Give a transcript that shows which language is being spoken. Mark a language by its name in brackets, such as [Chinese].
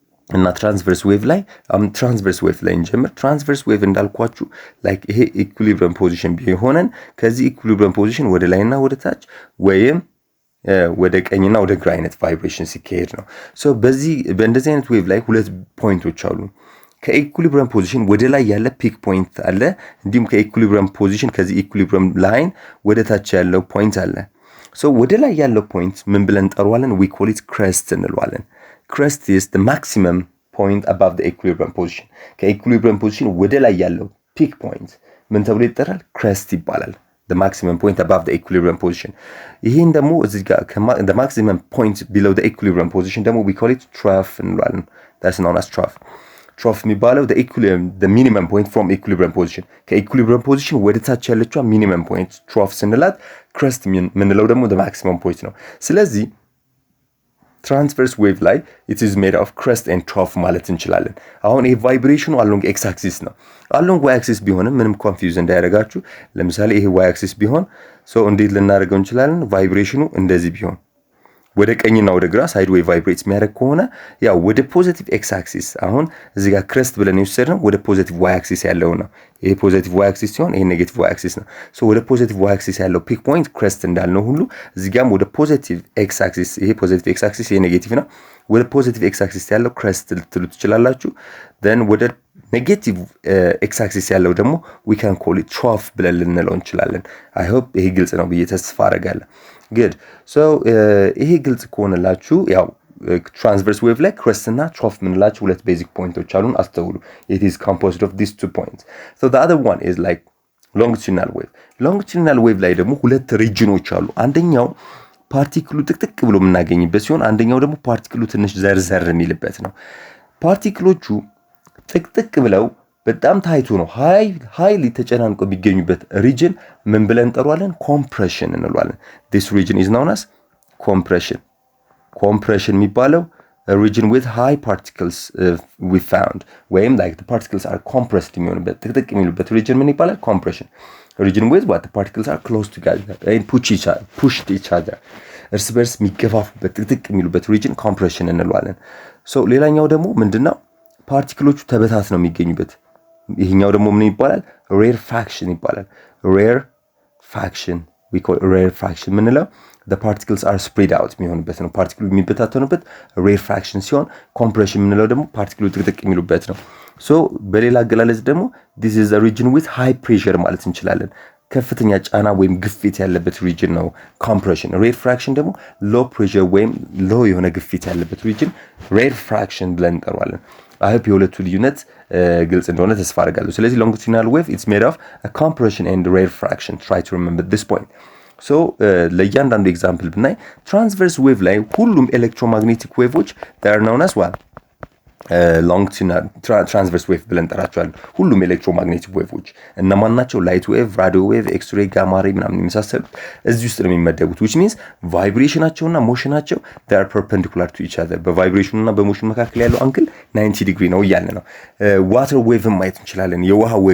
[Amharic] እና ትራንስቨርስ ዌቭ ላይ ትራንስቨርስ ዌቭ ላይ እንጀምር። ትራንስቨርስ ዌቭ እንዳልኳችሁ ላይክ ይሄ ኢኩሊብሪየም ፖዚሽን ቢሆነን ከዚህ ኢኩሊብሪየም ፖዚሽን ወደ ላይና ወደ ታች ወይም ወደ ቀኝና ወደ ግራ አይነት ቫይብሬሽን ሲካሄድ ነው። ሶ በእንደዚህ አይነት ዌቭ ላይ ሁለት ፖይንቶች አሉ። ከኢኩሊብሪየም ፖዚሽን ወደ ላይ ያለ ፒክ ፖይንት አለ። እንዲሁም ከኢኩሊብሪየም ፖዚሽን ከዚህ ኢኩሊብሪየም ላይን ወደ ታች ያለው ፖይንት አለ። ሶ ወደ ላይ ያለው ፖይንት ምን ብለን እንጠራዋለን? [English] we call it crest እንለዋለን። crest is the maximum point above the equilibrium position። [Amharic] ከኢኩሊብሪየም ፖዚሽን ወደ ላይ ያለው ፒክ ፖይንት ምን ተብሎ ይጠራል? [English] crest ይባላል። the maximum point above the equilibrium position። ይሄን ደግሞ እዚህ ጋር the maximum point below the equilibrium position ደግሞ we call it trough እንለዋለን። that's known as trough። trough የሚባለው the minimum point from equilibrium position [Amharic] ከኢኩሊብሪየም ፖዚሽን ወደ ታች ያለችው ሚኒመም ፖይንት [English] trough ስንላት crest ምንለው ደግሞ the maximum point ነው። ስለዚህ [Amharic] ትራንስቨርስ ዌቭ ላይ [English] it is made of crest and trough [Amharic] ማለት እንችላለን። አሁን ይሄ ቫይብሬሽኑ along x axis ነው። along y axis ቢሆንም ምንም ኮንፊውዝ እንዳያደርጋችሁ። ለምሳሌ ይሄ y axis ቢሆን እንዴት ልናደርገው እንችላለን? ቫይብሬሽኑ እንደዚህ ቢሆን ወደ ቀኝና ወደ ግራ ሳይድ ዌይ ቫይብሬት የሚያደርግ ከሆነ ያው ወደ ፖዚቲቭ ኤክስ አክሲስ አሁን እዚህ ጋር ክረስት ብለን የወሰድነው ወደ ፖዚቲቭ ዋይ አክሲስ ያለው ነው። ይሄ ፖዚቲቭ ዋይ አክሲስ ሲሆን ይሄ ኔጌቲቭ ዋይ አክሲስ ነው። ወደ ፖዚቲቭ ዋይ አክሲስ ያለው ፒክ ፖይንት ክረስት እንዳልነው ሁሉ እዚህ ጋርም ወደ ፖዚቲቭ ኤክስ አክሲስ ይሄ ፖዚቲቭ ኤክስ አክሲስ ይሄ ኔጌቲቭ ነው። ወደ ፖዚቲቭ ኤክስ አክሲስ ያለው ክረስት ልትሉ ትችላላችሁ። then ወደ ኔጌቲቭ ኤክስ አክሲስ ያለው ደግሞ [English] we can call it trough [Amharic] ብለን ልንለው እንችላለን። I hope ይሄ ግልጽ ነው ብዬ ተስፋ አደርጋለሁ። good ይሄ ግልጽ ከሆነላችሁ ያው ትራንስቨርስ ዌቭ ላይ ክረስት እና ትሮፍ ምንላችሁ ሁለት ቤዚክ ፖይንቶች አሉን። አስተውሉ። [English] it is composed of these two points. the other one is like longitudinal wave. [Amharic] longitudinal wave ላይ ደግሞ ሁለት ሪጅኖች አሉ። አንደኛው ፓርቲክሉ ጥቅጥቅ ብሎ የምናገኝበት ሲሆን አንደኛው ደግሞ ፓርቲክሉ ትንሽ ዘርዘር የሚልበት ነው። ፓርቲክሎቹ ጥቅጥቅ ብለው በጣም ታይቶ ነው ሃይሊ ተጨናንቆ የሚገኙበት ሪጅን ምን ብለን እንጠራዋለን? ኮምፕሬሽን እንለዋለን። [English] this region is known as compression. compression የሚባለው a region with high particles we found ወይም like the particles are compressed [Amharic] የሚሆንበት ጥቅጥቅ የሚሉበት [English] region ምን ይባላል? compression. region with what the particles are close together and pushed each other [Amharic] እርስ በርስ የሚገፋፉበት ጥቅጥቅ የሚሉበት [English] region compression እንለዋለን። [Amharic] ሌላኛው ደግሞ ምንድነው? ፓርቲክሎቹ ተበታት ነው የሚገኙበት። ይሄኛው ደግሞ ምን ይባላል? rarefaction ይባላል። rarefaction we call rarefaction ምንለው [English] the particles are spread out [Amharic] የሚሆንበት ነው። ፓርቲክሉ የሚበታተኑበት rarefaction ሲሆን compression ምንለው ደግሞ ፓርቲክሉ ጥቅጥቅ የሚሉበት ነው። በሌላ አገላለጽ ደግሞ [English] this is a region with high pressure [Amharic] ማለት እንችላለን። ከፍተኛ ጫና ወይም ግፊት ያለበት ሪጅን ነው compression። rarefaction ደግሞ low pressure ወይም low የሆነ ግፊት ያለበት ሪጅን rarefaction ብለን እንጠራዋለን። [English] I hope [Amharic] የሁለቱ ልዩነት ግልጽ እንደሆነ ተስፋ አደርጋለሁ። ስለዚህ [English] longitudinal wave it's made of a compression and rarefaction. Try to remember this point. [Amharic] ሶ ለእያንዳንዱ ኤግዛምፕል ብናይ ትራንስቨርስ ዌቭ ላይ ሁሉም ኤሌክትሮማግኔቲክ ዌቮች ር known as well ሎንግቲዩዲናል ትራንስቨርስ ዌቭ ብለን ጠራቸዋለን። ሁሉም ኤሌክትሮማግኔቲክ ዌቮች እነማን ናቸው? ላይት ዌቭ፣ ራዲዮ ዌቭ፣ ኤክስሬ፣ ጋማሬ ምናምን የመሳሰሉት እዚህ ውስጥ ነው የሚመደቡት። which means ቫይብሬሽናቸውና ሞሽናቸው [English] they are perpendicular to each other [Amharic] በቫይብሬሽኑና በሞሽኑ መካከል ያለው አንግል 90 ዲግሪ ነው እያለ ነው። ዋተር ዌቭን ማየት እንችላለን። የውሃ